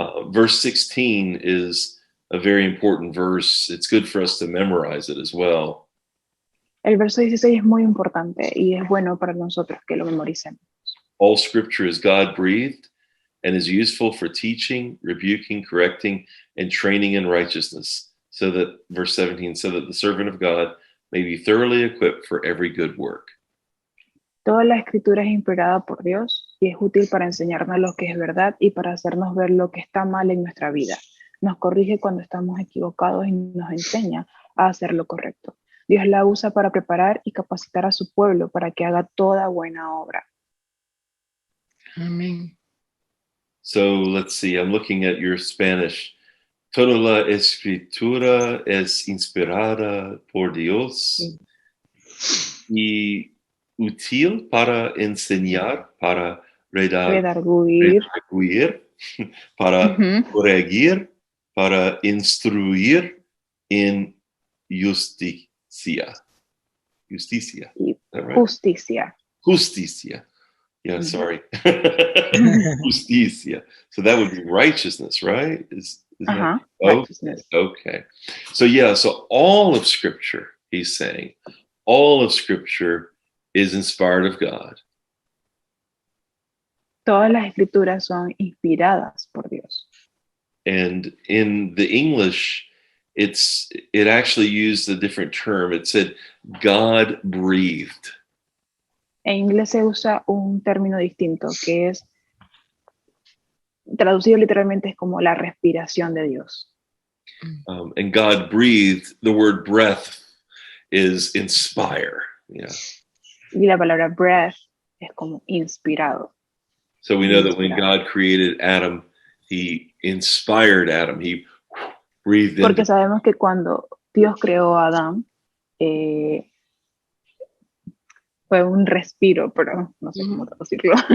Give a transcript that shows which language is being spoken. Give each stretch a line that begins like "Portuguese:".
English: Verse 16 is a very important verse. It's good for us to memorize it as well.
Spanish: El verso 16 es muy importante y es bueno para nosotros que lo memoricemos.
English: All scripture is God-breathed and is useful for teaching, rebuking, correcting, and training in righteousness, so that, verse 17, so that the servant of God may be thoroughly equipped for every good work.
Spanish: Toda la escritura es inspirada por Dios y es útil para enseñarnos lo que es verdad y para hacernos ver lo que está mal en nuestra vida. Nos corrige cuando estamos equivocados y nos enseña a hacer lo correcto. Dios la usa para preparar y capacitar a su pueblo para que haga toda buena obra. Amén.
English: So let's see, I'm looking at your Spanish.
Spanish: Toda la escritura es inspirada por Dios y útil para enseñar, para redarguir, para corregir, para instruir in justicia. Justicia. y
English: Is that right?
Spanish: justicia. Justicia. Yeah, Mhm.
English: sorry. Justicia. So that would be righteousness, right? Is that Righteousness. okay? So yeah, so all of Scripture, he's saying, all of Scripture is inspired of God.
Spanish: Todas las escrituras son inspiradas por Dios.
English: And in the English, it actually used a different term. It said God breathed.
Spanish: En inglés se usa un término distinto que es traducido literalmente es como la respiración de Dios.
English: And God breathed, the word breath is inspire. Yeah.
Spanish: Y la palabra breath es como inspirado.
English: So we know that when God created Adam, he inspired Adam. He breathed
Spanish: Porque
English: into
Spanish: sabemos que cuando Dios creó a Adán, fue un respiro, pero no sé cómo traducirlo.